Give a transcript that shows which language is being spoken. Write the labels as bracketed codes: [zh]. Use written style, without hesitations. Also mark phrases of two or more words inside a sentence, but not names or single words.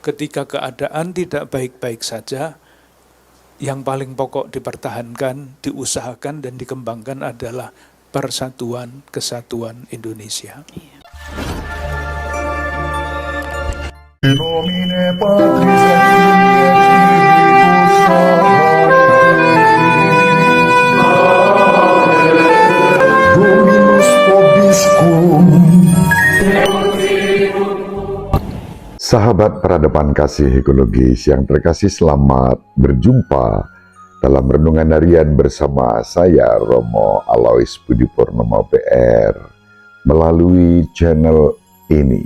[id] ketika keadaan tidak baik-baik saja, yang paling pokok dipertahankan, diusahakan dan dikembangkan adalah persatuan kesatuan Indonesia. [la] In nomine Patris et Filii et Spiritus Sancti. Dominus vobiscum. [id] Sahabat peradaban kasih ekologis yang terkasih, selamat berjumpa dalam renungan harian bersama saya Romo Alois Budi Purnomo PR melalui channel ini.